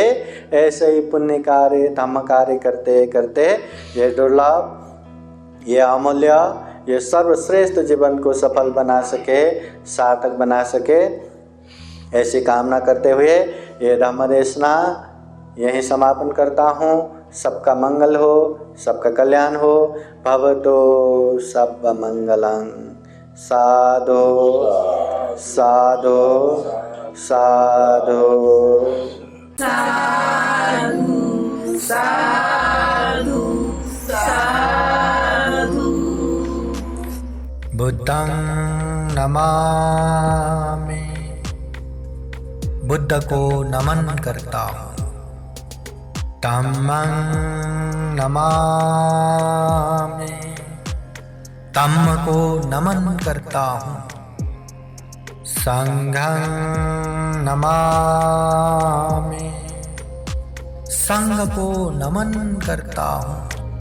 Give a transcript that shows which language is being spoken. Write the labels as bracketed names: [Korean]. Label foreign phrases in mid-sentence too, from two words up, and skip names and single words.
[Hindi] ऐसे ही पुण्य कार्य, धम्म कार्य करते करते ये दुर्लभ, ये अमूल्य, ये सर्वश्रेष्ठ जीवन को सफल बना सके, सार्थक बना सके, ऐसी कामना करते हुए ये धम्म देशना यहीं समापन करता हूँ। सबका मंगल हो, सबका कल्याण हो। [Pali] भवतो सब मंगलं। साधु साधु साधु साधु साधु साधु। बुद्धं नमामि, [Hindi] बुद्ध को नमन करता हूँ। [Pali] धम्मं नमामि, [Hindi] धम्म को नमन करता हूँ। [Pali] संघं नमामि, [Hindi] संघ को नमन करता हूँ।